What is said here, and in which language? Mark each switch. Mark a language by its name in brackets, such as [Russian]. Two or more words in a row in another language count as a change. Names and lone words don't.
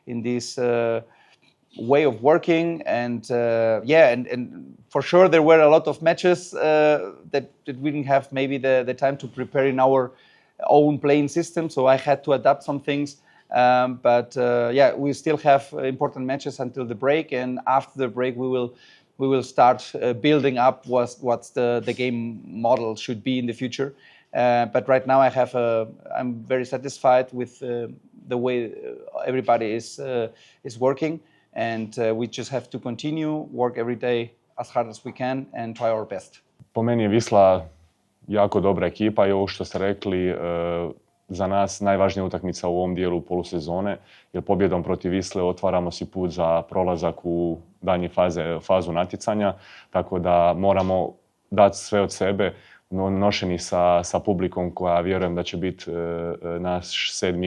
[English] way of working, and and for sure there were a lot of matches that we didn't have maybe the time to prepare in our own playing system, so I had to adapt some things, but we still have important matches until the break, and after the break we will start building up what's the game model should be in the future. But right now I'm very satisfied with the way everybody is working. And we just have to continue, work every day as hard as we can and try our best. [Croatian] Po meni je Wisla jako dobra ekipa i ovo što ste rekli, za nas najvažnija utakmica u ovom dijelu polusezone, jer pobjedom protiv Wisle otvaramo si put za prolazak u daljnje fazu natjecanja, tako da moramo dati sve od sebe, nošeni sa publikom koja vjerujem da će biti naš 7.